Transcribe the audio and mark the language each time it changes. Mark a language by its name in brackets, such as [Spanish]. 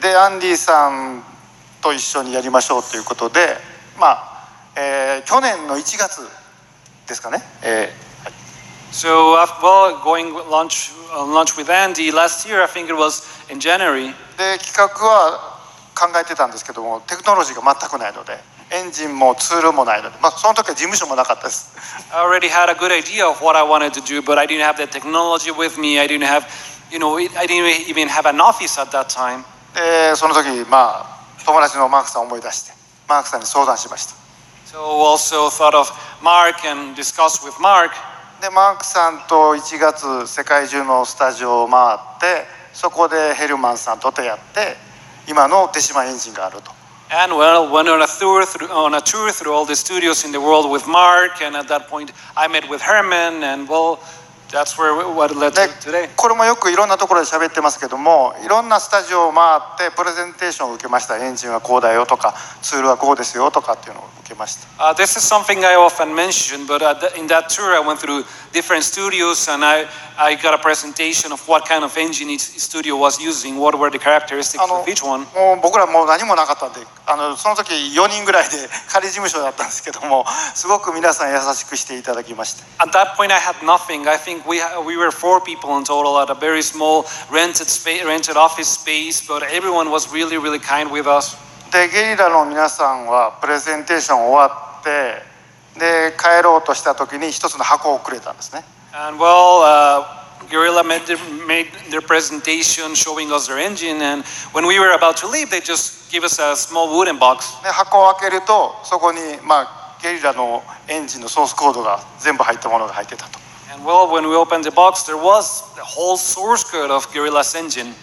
[Japanese] でアンディさんと一緒にやりましょうということで、去年の1月ですかね。 [English] So well, going lunch with Andy last year, I think it was in January. [Japanese] で企画は考えてたんですけども、テクノロジーが全くないので、エンジンもツールもないので、その時は事務所もなかったです。 [English] I already had a good idea of what I wanted to do, but I didn't have the technology with me. I didn't have, I didn't even have an office at that time. [Japanese] でその時友達のマークさんを思い出して、マークさんに相談しました。 [English] So also thought of Mark and discussed with Mark. [Japanese] でマークさんと1月世界中のスタジオを回ってそこでヘルマンさんと出会って今の手島エンジンがあると。 [English] And well, went on a tour through all the studios in the world with Mark, and at that point I met with Herman, and well, that's what led to today. [Japanese] これもよくいろんなところで喋ってますけども、いろんなスタジオを回ってプレゼンテーションを受けました。エンジンはこうだよとか、ツールはこうですよとかっていうのを受けました。 [English] This is something I often mention, but in that tour I went through different studios and I got a presentation of what kind of engine each studio was using, what were the characteristics of each one. [Japanese] もう僕らもう何もなかったんで、その時4人ぐらいで仮事務所だったんですけども、すごく皆さん優しくしていただきました。 [English] At that point I had nothing. I think we were 4 people in total at a very small rented office space, but everyone was really, really kind with us. [Japanese] でゲリラの皆さんはプレゼンテーション終わってで帰ろうとした時に一つの箱をくれたんですね。 [English] And Guerrilla made their presentation showing us their engine, and when we were about to leave, they just gave us a small wooden box. [Japanese] で箱を開けるとそこにゲリラのエンジンのソースコードが全部入ったものが入ってたと。 [English] And when we opened the box, there was the whole source code of Guerrilla's engine.